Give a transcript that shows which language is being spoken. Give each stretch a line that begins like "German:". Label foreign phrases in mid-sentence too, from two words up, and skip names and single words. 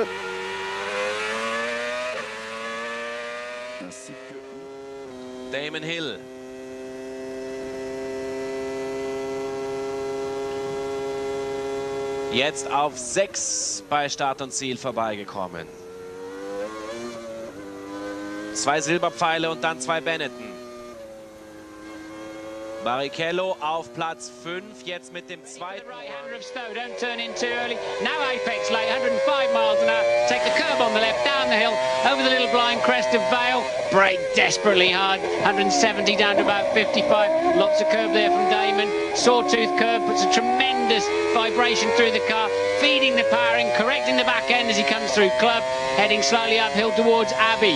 French: Ainsi que Damon Hill.
German: Jetzt auf 6 bei Start und Ziel vorbeigekommen. 2 Silberpfeile und dann 2 Benetton. Barrichello auf Platz 5, jetzt mit dem zweiten.
English: Right-hander of Stowe, don't turn in too early. Now apex late, 105 miles an hour. Take the curb on the left, down the hill, over the little blind crest of Vale. Brake desperately hard, 170 down to about 55. Lots of curb there from Damon. Sawtooth curve puts a tremendous vibration through the car, feeding the powering, correcting the back end as he comes through Club, heading slightly uphill towards Abbey.